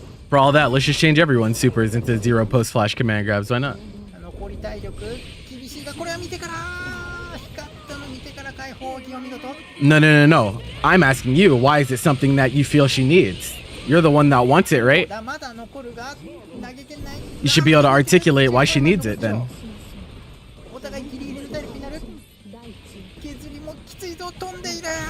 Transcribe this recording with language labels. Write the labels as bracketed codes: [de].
[en] For all that, let's just change everyone's supers into 0 post flash command grabs. Why not? [ja] 残り体力、厳しいが、これは見てから、光ったの見てから解放技を見事。 [en] No, no, no, no. I'm asking you, why is it something that you feel she needs? You're the one that wants it, right? [ja] まだ残るが、投げてない。 [en] You should be able to articulate why she needs it then. [ja] お互いギリギリの体力になる。削りもきついぞ、飛んでいる。